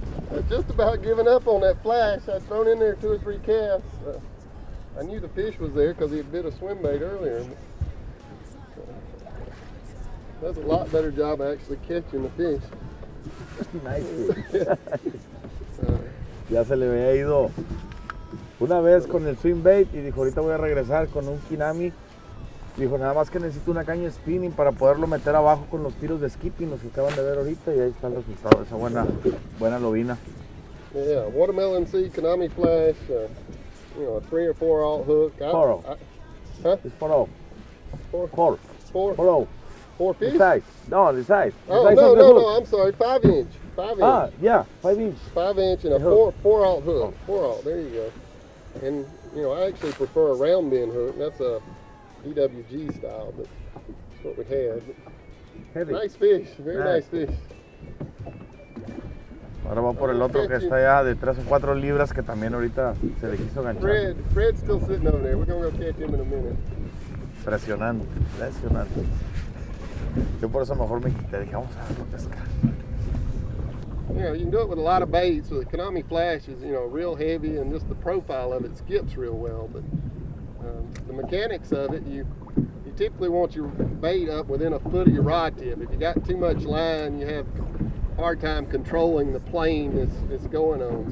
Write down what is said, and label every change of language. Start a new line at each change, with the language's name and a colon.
English: I was just about giving up on that flash. I'd thrown in there 2 or 3 casts. I knew the fish was there because he had bit a swim bait earlier. Does a lot better job of actually catching the fish. Nice fish.
Spanish: Ya se le había ido una vez con el swim bait y dijo, ahorita voy a regresar con un kinami. Dijo, nada más que necesito una caña spinning para poderlo meter abajo con los tiros de skipping, los que acaban de ver ahorita, y ahí está el resultado de esa buena lobina.
English: Yeah, watermelon seed, Konami flash, you know, a 3 or 4 aught hook. 4. Huh? It's 4. 4? 4. 4? 4. 4 fish? The size. No, the size. The Oh, size no, of the no, hook. no, I'm sorry, 5 inch. 5 inch. Ah, yeah, 5 inch. 5 inch and a The hook. 4 aught hook. 4 aught, there you go. And, you know, I actually prefer a round bend hook. That's a EWG style, but that's what we had. Heavy. Nice fish, very nice fish.
Spanish: Ahora va por el otro que está ya de 3 o 4 libras que también ahorita se le quiso ganchar.
English: Fred's still sitting over there. We're going to go catch him in a minute.
Spanish: Impresionante, impresionante. Yo por eso mejor me quité, dije, vamos a verlo pescar.
English: You know, you can do it with a lot of baits. So the Konami flash is, you know, real heavy, and just the profile of it skips real well. But the mechanics of it, you typically want your bait up within a foot of your rod tip. If you got too much line, you have a hard time controlling the plane it's going on.